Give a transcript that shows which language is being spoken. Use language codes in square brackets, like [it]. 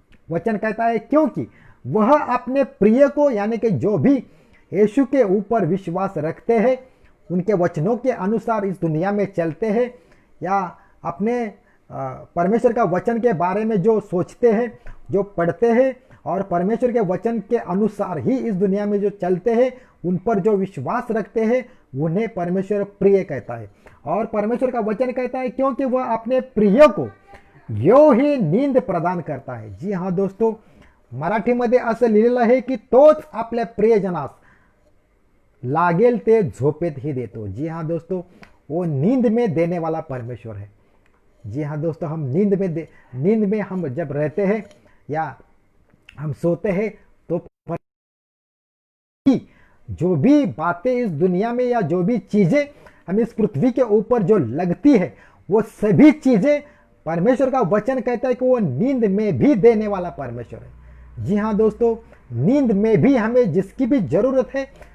[hi] वचन कहता है क्योंकि वह अपने प्रिय को, यानी कि जो भी यीशु के ऊपर विश्वास रखते हैं, उनके वचनों के अनुसार इस दुनिया में चलते हैं, या अपने परमेश्वर का वचन के बारे में जो सोचते हैं, जो पढ़ते हैं और परमेश्वर के वचन के अनुसार ही इस दुनिया में जो चलते हैं, उन पर जो विश्वास रखते हैं, उन्हें परमेश्वर प्रिय कहता है। और परमेश्वर का वचन कहता है क्योंकि वह अपने प्रिय को यो ही नींद प्रदान करता है। [mr] जी हाँ दोस्तों, मराठीमध्ये असं लिहिलेलं आहे की तोच आपल्या प्रियजनास लागेल ते झोपेत ही देतो। [hi] जी हाँ दोस्तों, वो नींद में देने वाला परमेश्वर है। जी हाँ दोस्तों, हम नींद में हम जब रहते हैं या हम सोते हैं तो जो भी बातें इस दुनिया में या जो भी चीजें हम इस पृथ्वी के ऊपर जो लगती है, वो सभी चीजें परमेश्वर का वचन कहता है कि वो नींद में भी देने वाला परमेश्वर है। जी हाँ दोस्तों, नींद में भी हमें जिसकी भी जरूरत है